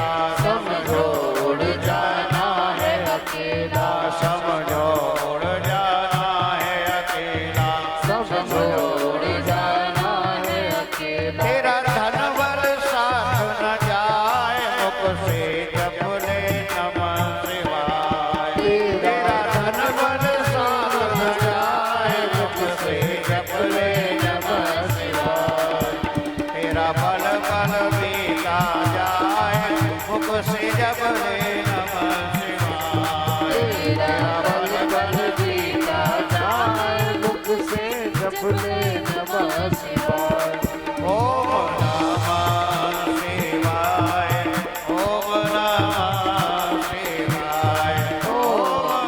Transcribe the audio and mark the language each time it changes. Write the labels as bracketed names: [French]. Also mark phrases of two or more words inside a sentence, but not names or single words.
[Hindi] समझो उड़ जाना है अकेला, समझो उड़ जाना है अकेला। समझो उड़ जाना है अकेला। तेरा धन बल साथ न जाए मुख से जप ले [Sanskrit] नमः शिवाय। [Hindi] तेरा धन बल साथ न जाए मुख से जप ले [Sanskrit] नमः शिवाय। [Hindi] तेरा बल बल बीता जाए मुख से जप ले [Sanskrit] नमः शिवाय। [Hindi] तेरा बल बल बीता जाए मुख से जप ले [Sanskrit] नमः शिवाय। ओम नमः शिवाय, ओम नमः शिवाय, ओम